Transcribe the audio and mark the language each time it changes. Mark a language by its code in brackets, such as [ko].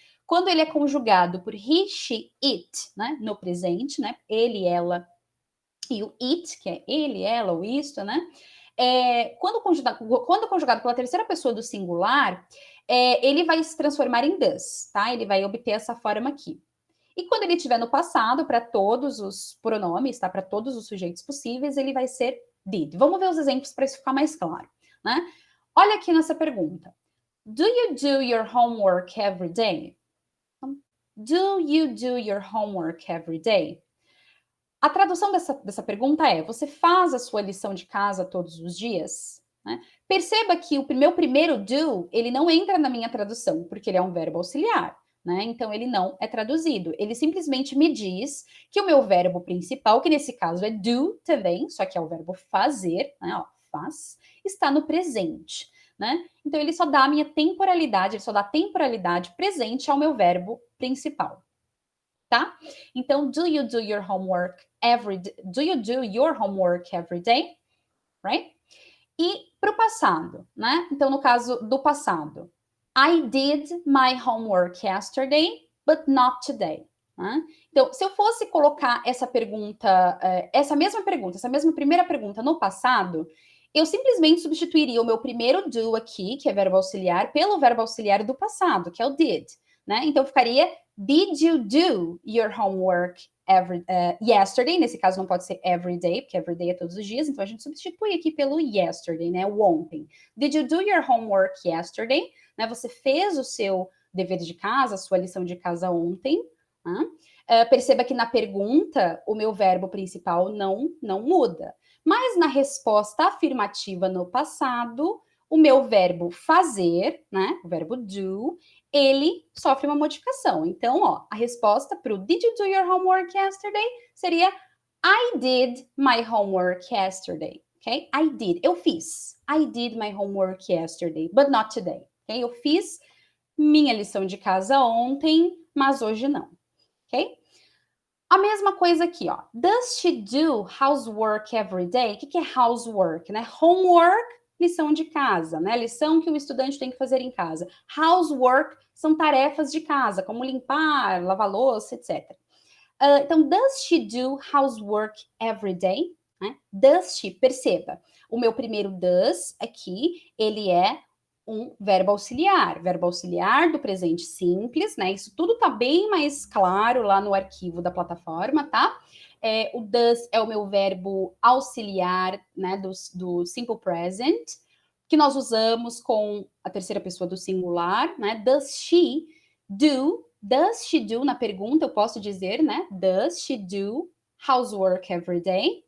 [pt] Quando ele é conjugado por he, she, it, né, no presente, né, ele, ela, e o it, que é ele, ela, ou isto, né, quando conjugado pela terceira pessoa do singular, ele vai se transformar em does, tá? Ele vai obter essa forma aqui. E quando ele estiver no passado, para todos os pronomes, tá? Para todos os sujeitos possíveis, ele vai ser did. Vamos ver os exemplos para isso ficar mais claro, né? Olha aqui nessa pergunta. [en] Do you do your homework every day? Do you do your homework every day? [pt] A tradução dessa pergunta é: você faz a sua lição de casa todos os dias? Né? Perceba que o meu primeiro do, ele não entra na minha tradução, porque ele é um verbo auxiliar, né? Então ele não é traduzido. Ele simplesmente me diz que o meu verbo principal, que nesse caso é do também, só que é o verbo fazer, né? Ó, faz, está no presente, né? Então ele só dá a minha temporalidade, ele só dá temporalidade presente ao meu verbo principal. Tá? [en] Então, do you do your homework every day? Do you do your homework every day? Right? [pt] E para o passado, né? Então, no caso do passado, [en] I did my homework yesterday, but not today. [pt] Né? Então, se eu fosse colocar essa pergunta, essa mesma primeira pergunta no passado, eu simplesmente substituiria o meu primeiro do aqui, que é verbo auxiliar, pelo verbo auxiliar do passado, que é o did. Né? Então, ficaria [en] did you do your homework yesterday? [pt] Nesse caso não pode ser every day, porque every day é todos os dias, então a gente substitui aqui pelo yesterday, né? O ontem. [en] Did you do your homework yesterday? [pt] Né? Você fez o seu dever de casa, a sua lição de casa ontem. Né? Perceba que na pergunta o meu verbo principal não muda. Mas na resposta afirmativa no passado, o meu verbo fazer, né? O verbo do, ele sofre uma modificação. Então, ó, a resposta para o [en] Did you do your homework yesterday [pt] seria [en] I did my homework yesterday. Ok? I did. [pt] Eu fiz. [en] I did my homework yesterday, but not today. Ok? [pt] Eu fiz minha lição de casa ontem, mas hoje não. Ok? A mesma coisa aqui, ó. [en] Does she do housework every day? [pt] O que é housework, né? Homework, lição de casa, né? Lição que o estudante tem que fazer em casa. Housework são tarefas de casa, como limpar, lavar louça, etc. [en] Então, does she do housework every day? [pt] Né? Does she, perceba, o meu primeiro does aqui, ele é um verbo auxiliar do presente simples, né? Isso tudo tá bem mais claro lá no arquivo da plataforma, tá? O does é o meu verbo auxiliar, né, do simple present, que nós usamos com a terceira pessoa do singular, né? [en] Does she do, [pt] na pergunta, eu posso dizer, né? [en] Does she do housework every day?